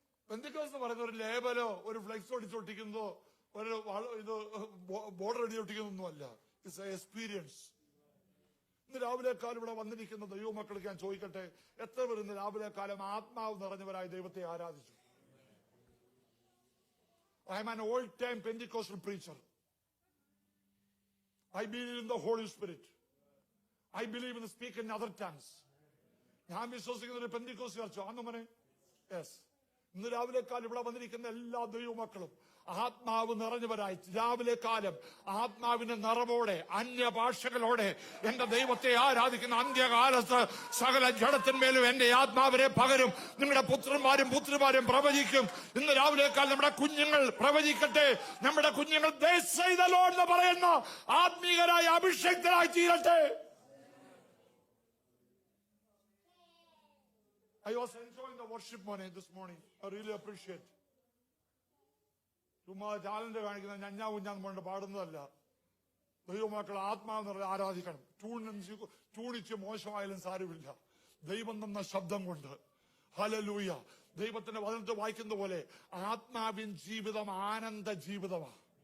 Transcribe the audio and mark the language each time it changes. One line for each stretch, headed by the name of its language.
Malayalam: പെന്തക്കോസ്ത് എന്ന് പറയുന്ന ഒരു ലേബലോ ഒരു ഫ്ലെക്സ് ഒട്ടിച്ചൊട്ടിക്കുന്നതോ ഒരു ഇത് ബോർഡർ അടിച്ചൊട്ടിക്കുന്നൊന്നുമല്ല.
English: It's a experience.
Malayalam: ഇന്ന് രാവിലെ കാലം ഇവിടെ വന്നിരിക്കുന്ന ദൈവമക്കൾക്ക് ഞാൻ ചോദിക്കട്ടെ, എത്ര പേർ ഇന്ന് രാവിലെ കാലം ആത്മാവ് നിറഞ്ഞവരായി ദൈവത്തെ ആരാധിച്ചു?
English: I am an old-time Pentecostal preacher. I believe in the Holy Spirit. I believe in speaking in other tongues.
Malayalam: ഞാൻ വിശ്വസിക്കുന്ന ഒരു പെന്തക്കോസ്റ്റ് ചർച്ച ആണെന്ന് മനെ. യെസ്. ഇന്ന് രാവിലെ കാലം ഇവിടെ വന്നിരിക്കുന്ന എല്ലാ ദൈവമക്കളും ആത്മാവ് നിറഞ്ഞവരായി രാവിലെ കാലം ആത്മാവിന്റെ നിറവോടെ അന്യഭാഷകളോടെ എന്റെ ദൈവത്തെ ആരാധിക്കുന്ന അന്ത്യകാലത്ത് സകല ജഡത്തിന്മേലും എന്റെ ആത്മാവിനെ പകരും. നിങ്ങളുടെ പുത്രന്മാരും പുത്രിമാരും പ്രവചിക്കും. ഇന്ന് രാവിലെ കാലം നമ്മുടെ കുഞ്ഞുങ്ങൾ പ്രവചിക്കട്ടെ. നമ്മുടെ കുഞ്ഞുങ്ങൾ എന്ന് പറയുന്ന ആത്മീയരായ അഭിഷേക്തരായി തീരട്ടെ.
English: I was enjoying the worship morning this morning. I really appreciate.
Malayalam: ചുമ്മാ ടാലന്റ് കാണിക്കുന്ന ഞഞ്ഞാ കുഞ്ഞാന്ന് പറഞ്ഞിട്ട് പാടുന്നതല്ല. ദൈവമക്കൾ ആത്മാവ് നിറയെ ആരാധിക്കണം. ടൂണിച്ച് മോശമായാലും സാരമില്ല, ദൈവം തന്ന ശബ്ദം കൊണ്ട്. ഹല്ലേലൂയ. ദൈവത്തിന്റെ വചനത്തിൽ വായിക്കുന്ന പോലെ ആത്മാവിൻ ജീവിതം ആനന്ദ ജീവിതമാണ്.